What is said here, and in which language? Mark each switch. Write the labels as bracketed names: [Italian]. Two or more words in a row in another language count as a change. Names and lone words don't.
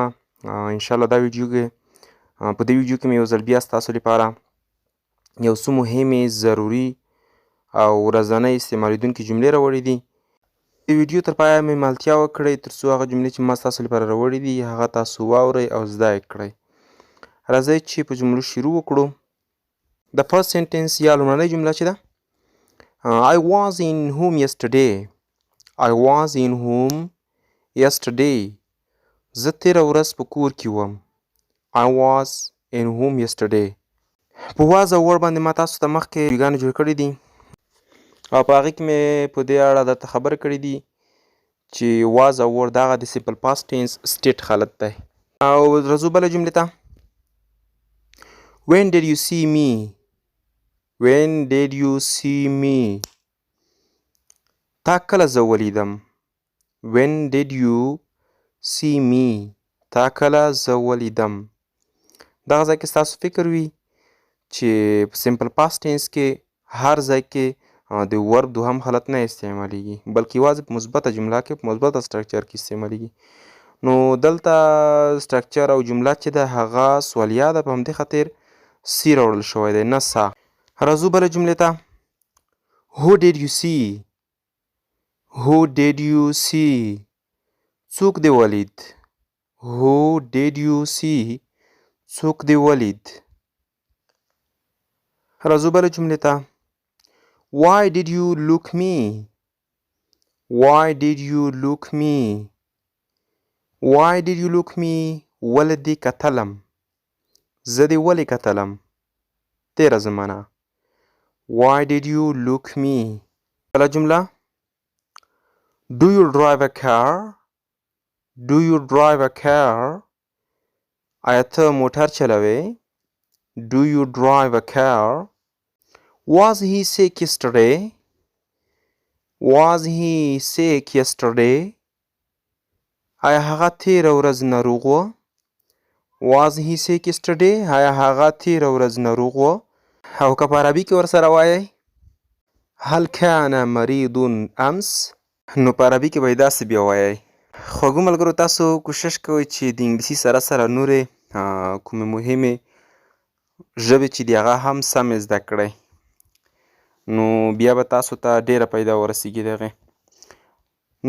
[Pashto] انشاءالله په دې ویډیو کې مې یو ځل بیا ستاسو لپاره یو څو مهمې، ضروري او ورځنۍ استعمالیدونکې جملې راوړې دي. د ویډیو تر پایه مې ملتیا وکړئ تر څو هغه جملې چې ما ستاسو لپاره راوړې دي هغه تاسو واورئ او زده یې کړئ. راځئ چې په جملو شروع وکړو. [English] The first sentence [Pashto] یا لومړنۍ جمله چې ده [English] I was in home yesterday. I was in home yesterday. [Pashto] زه تېره ورځ په کور کې وم. [English] I was in home yesterday. [Pashto] په واز او وړ باندې ما تاسو ته مخکې ویډیوګانې جوړ کړي دي او په هغې کې مې په دې اړه درته خبرې کړي دي چې واز او وړ دغه د [English] simple past tense state [Pashto] حالت دی. او راځو بله جملې ته. [English] When did you see me? When did you see me? [Pashto] تا کله زه ولیدم. [English] When did you see me? [Pashto] تا کله زه ولیدم. دغه ځای کې ستاسو فکر وي چې په [English] simple past tense [Pashto] کې هر ځای کې د ورب دوهم حالت نه استعمالیږي بلکې یوازې په مثبته جمله کې په مثبته سټرکچر کې استعمالیږي. نو دلته سټرکچر او جمله چې ده هغه سوالیه ده، په همدې خاطر سی راوړل شوی دی نه سا. راځو بله جملې ته. [English] Who did you see? Who did you see? [Pashto] څوک دې ولید. [English] Who did you see? [Pashto] څوک دې ولید. راځو بله جملې ته. [English] Why did you look me? Why did you look me? Why did you look me? [Pashto] ولې دې کتلم. زه دې ولې کتلم. تېره زمانه. [English] Why did you look me? [Pashto] بله جمله. [English] Do you drive a car? Do you drive a car? [Pashto] آیا ته موټر چلوې. [English] Do you drive a car? Was he sick yesterday? Was he sick yesterday? [Pashto] آیا هغه تېره ورځ ناروغ و. [English] Was he sick yesterday? [Pashto] آیا هغه تېره ورځ ناروغ و. او که په عربي کې ورسره وایئ [Arabic] هل کان مریض امس، [Pashto] نو په عربي کې به یې داسې بیا وایئ. خوږو ملګرو، تاسو کوشش کوئ چې د انګلیسي سره سره نورې کومې مهمې ژبې چې دي هغه هم سمې زده کړئ، نو بیا به تاسو ته ډېره پیدا ورسیږي د هغې.